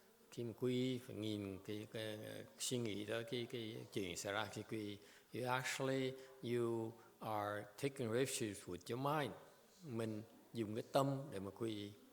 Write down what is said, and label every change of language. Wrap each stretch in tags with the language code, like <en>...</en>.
<vi>Khi mà quy y phải nhìn cái suy nghĩ đó, cái chuyện xảy ra khi quy y.</vi> <en>You are taking refuge with your mind.</en> <vi>Mình dùng cái tâm để mà quy y.</vi>